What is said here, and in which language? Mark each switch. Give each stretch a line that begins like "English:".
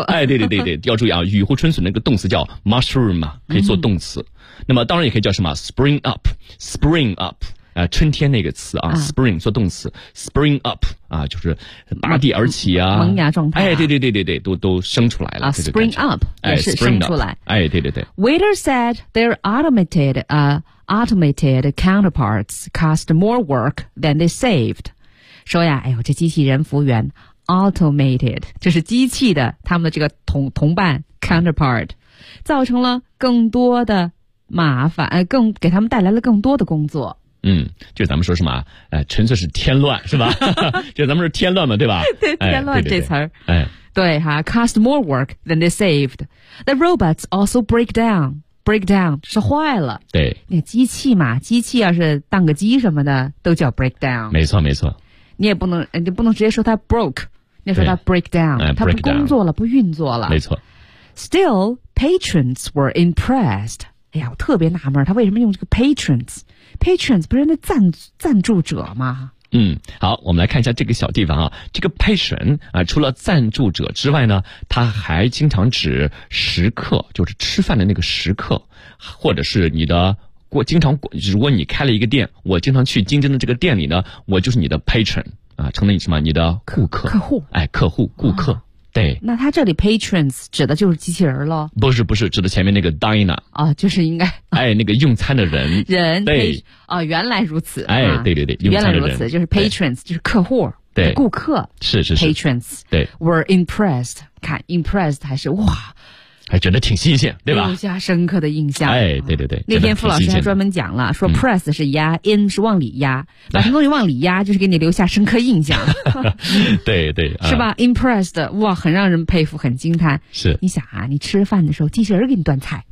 Chinese: 哎，对对对对，要注意啊，雨后春笋那个动词叫 mushroom， 可以做动词、嗯、那么当然也可以叫什么 spring up， spring up、春天那个词 spring 做动词 spring up、就是拔地而起啊，萌芽状态、哎、对对对对对，都生出来了、 spring up 也是生出来、哎、对对对，
English: Waiter said their automated automated counterparts cost more work than they saved.
Chinese: 说呀，哎呦，这机器人服务员 automated 就是机器的，他们的这个同伴 counterpart 造成了更多的麻烦，更给他们带来了更多的工作。嗯，就咱们说什么，纯粹是添乱是吧？就咱们说添乱嘛，对吧？对，添乱、哎、对对对这词儿，哎。
English: 对哈，cost more work than they saved. The robots also break down.
Chinese: Break down 是坏了，对，那机器嘛，机器要是当个机什么的，都叫 break down。没错没错，你也不能，你不能直接说它 broke， 你说它 break down， 它不工作了，不运作了。没错。
English: Still, patrons were impressed。
Chinese: 哎呀，我特别纳闷，他为什么用这个 patrons？ Patrons 不是那赞助者吗？嗯，好，我们来看一下这个小地方啊，这个 patron 啊，除了赞助者之外呢，它还经常指食客，就是吃饭的那个食客，或者是你的过，经常过，如果你开了一个店，我经常去竞争的这个店里呢，我就是你的 patron 啊，成了你什么，你的顾客，客户，哎，客户，顾客、啊，对，那他这里 patrons 指的就是机器人了？不是不是，指的前面那个 diner 啊，就是应该、哎、那个用餐的人，人，对啊，原来如此，哎，对对对，用餐的人，原来如此，就是 patrons 就是客户，对，顾客，是是是 patrons，对 were impressed，看 impressed 还是哇，还觉得挺新鲜，对吧？留下深刻的印象，哎，对对对，那天傅老师还专门讲了，说 press 是压、in 是往里压，把什么东西往里压，就是给你留下深刻印象。对对，是吧 ？impressed， 哇，很让人佩服，很惊叹。是，你想啊，你吃饭的时候，机器人给你端菜，